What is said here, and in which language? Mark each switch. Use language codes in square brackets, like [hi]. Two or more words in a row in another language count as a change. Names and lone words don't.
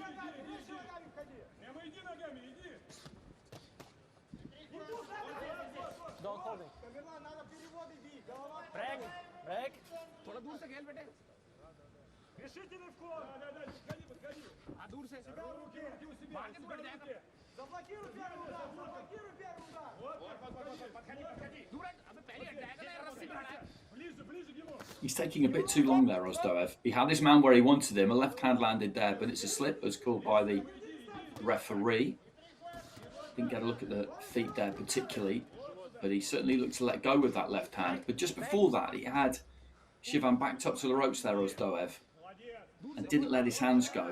[ru] Прямо иди ногами, иди. [en] Don't hold him. [ru] Tamerlan, надо переводы бить. Голова. [en] Break. Break. [hi] थोड़ा दूर से खेल बेटे [ru] Решительный вход. Да, подходи. [hi] दूर से [ru] Руки у себя. [hi] मार के पकड़ जाएगा [ru] Заблокируй первый удар. Заблокируй первый удар. Подходи. [hi] दूर है अबे पहले हट जाएगा ना रस्सी पे हटा [ru] Ближе к нему. [en] He's taking a bit too long there, OZDOEV. He had his man where he wanted him. A left hand landed there, but it's a slip as called by the referee. Didn't get a look at the feet there particularly, but he certainly looked to let go with that left hand. But just before that, he had Shivam backed up to the ropes there, OZDOEV, and didn't let his hands go.